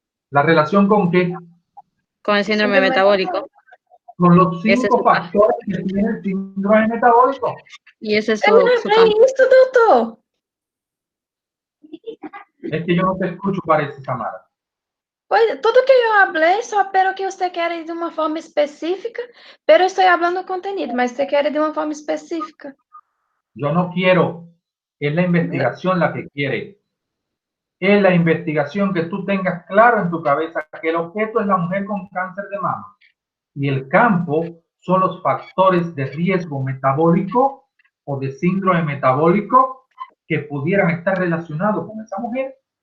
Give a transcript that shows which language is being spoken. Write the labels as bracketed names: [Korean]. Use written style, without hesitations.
[Spanish] ¿La relación con qué? Con el síndrome metabólico. Con los 5 factores que tiene el síndrome metabólico. Y ese es su campo. [Portuguese] Isso, doutor. [Spanish] Es que yo no te escucho, parece, Samara. [Portuguese] Pois, tudo que eu falei, só espero que você quer de uma forma específica, pero estou falando contenido, mas você quer de uma forma específica. [Spanish] Yo no quiero, es la investigación la que quiere. Es la investigación que tú tengas claro en tu cabeza que el objeto es la mujer con cáncer de mama y el campo son los factores de riesgo metabólico o de síndrome metabólico que pudieran estar relacionados con esa mujer.